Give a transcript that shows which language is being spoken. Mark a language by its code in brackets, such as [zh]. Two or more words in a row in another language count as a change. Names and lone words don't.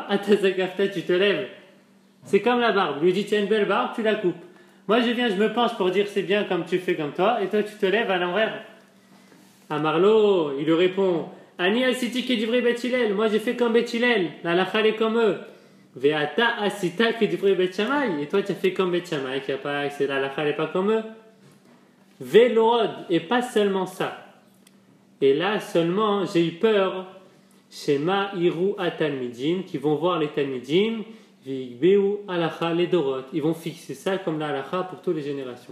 [fr] Atazakafta, tu te lèves. C'est comme la barbe. Lui dit tu as une belle barbe, tu la coupes. Moi je viens, je me penche pour dire c'est bien comme tu fais comme toi, et toi tu te lèves à l'envers. [he] אמר לו, [fr] il lui répond [he] אני עשיתי כדברי בית הלל. [fr] Moi j'ai fait comme Beth Hillel. La halakha est comme eux. [he] ואתה עשית כדברי בית שמאי. [fr] Et toi tu as fait comme Beth Shammai, qui a pas, c'est la halakha n'est pas comme eux. Ve'lo'od, et pas seulement ça. Et là seulement j'ai eu peur. [he] שמא יראו התלמידים, [fr] qui vont voir les talmidim. Ils vont fixer ça comme la halakha pour toutes les générations.